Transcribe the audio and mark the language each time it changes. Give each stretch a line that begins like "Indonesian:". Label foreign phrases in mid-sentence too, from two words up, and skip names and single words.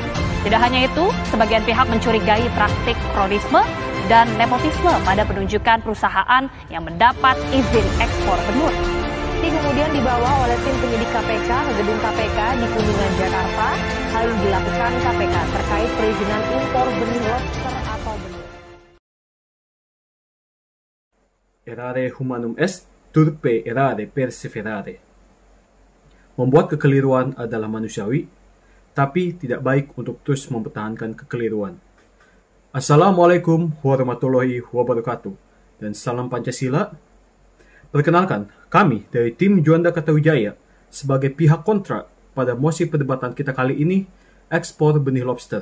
Indonesian: Tidak hanya itu, sebagian pihak mencurigai praktik krodisme dan nepotisme pada penunjukan perusahaan yang mendapat izin ekspor benur. Ini kemudian dibawa oleh tim penyidik KPK ke gedung KPK di Kuningan, Jakarta. Hal yang dilakukan KPK terkait perizinan impor benih lobster atau benur.
Latin: Errare humanum est, turpe errare perseverare.
Indonesian: Membuat kekeliruan adalah manusiawi, tapi tidak baik untuk terus mempertahankan kekeliruan.
Arabic: السلام عليكم ورحمة الله وبركاته,
Indonesian: dan salam Pancasila. Perkenalkan, kami dari tim Juanda Kartawijaya sebagai pihak kontra pada mosi perdebatan kita kali ini, ekspor benih lobster.